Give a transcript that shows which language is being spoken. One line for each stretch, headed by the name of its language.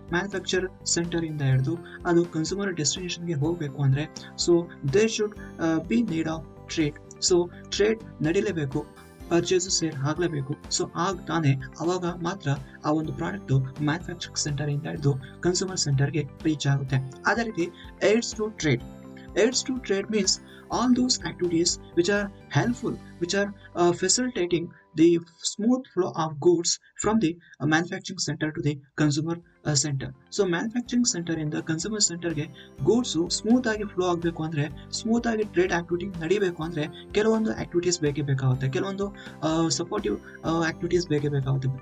Kannada: Manufacture centre ಇಂದ ಹಿಡಿದು ಅದು ಕನ್ಸ್ಯೂಮರ್ ಡೆಸ್ಟಿನೇಷನ್ಗೆ ಹೋಗ್ಬೇಕು ಅಂದ್ರೆ so
English: There should be need of trade.
Kannada: So trade ನಡೀಲೇಬೇಕು, purchase sale ಆಗ್ಲೇಬೇಕು. So ಆಗ ತಾನೇ ಅವಾಗ ಮಾತ್ರ ಆ ಒಂದು ಪ್ರಾಡಕ್ಟ್ ಮ್ಯಾನುಫ್ಯಾಕ್ಚರಿಂಗ್ ಸೆಂಟರ್ ಇಂದ ಹಿಡಿದು ಕನ್ಸ್ಯೂಮರ್ ಸೆಂಟರ್ಗೆ ರೀಚ್ ಆಗುತ್ತೆ. ಅದೇ ರೀತಿ AIDS to trade.
English: Aids to trade means all those activities which are helpful, which are facilitating the smooth flow of goods from the manufacturing center to the consumer center.
Kannada: So manufacturing center ಇಂದ consumer ಸೆಂಟರ್ಗೆ goods smooth ಆಗಿ flow ಆಗಬೇಕು ಅಂದ್ರೆ, smooth ಆಗಿ trade activity ನಡಿಬೇಕು ಅಂದ್ರೆ ಕೆಲವೊಂದು activities ಬೇಕೇ ಬೇಕಾಗುತ್ತೆ, ಕೆಲವೊಂದು ಸಪೋರ್ಟಿವ್ ಆಕ್ಟಿವಿಟೀಸ್ ಬೇಕೇ ಬೇಕಾಗುತ್ತೆ.